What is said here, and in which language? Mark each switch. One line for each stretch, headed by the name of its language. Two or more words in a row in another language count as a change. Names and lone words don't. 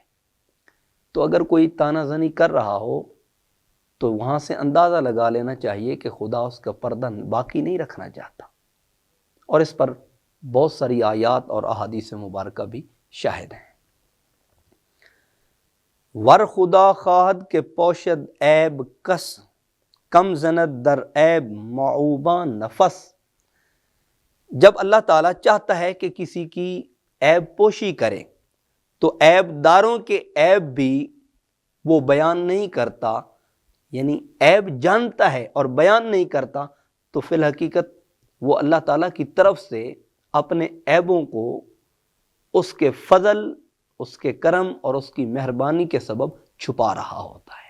Urdu: تو اگر کوئی تانا زنی کر رہا ہو تو وہاں سے اندازہ لگا لینا چاہیے کہ خدا اس کا پردہ باقی نہیں رکھنا چاہتا، اور اس پر بہت ساری آیات اور احادیث مبارکہ بھی شاہد ہیں۔
Persian: ور خدا خواہد کے پوشد عیب کس، کم زند در عیب معوبان نفس۔
Urdu: جب اللہ تعالیٰ چاہتا ہے کہ کسی کی عیب پوشی کرے تو عیب داروں کے عیب بھی وہ بیان نہیں کرتا، یعنی عیب جانتا ہے اور بیان نہیں کرتا، تو فی الحقیقت وہ اللہ تعالیٰ کی طرف سے اپنے عیبوں کو اس کے فضل، اس کے کرم اور اس کی مہربانی کے سبب چھپا رہا ہوتا ہے۔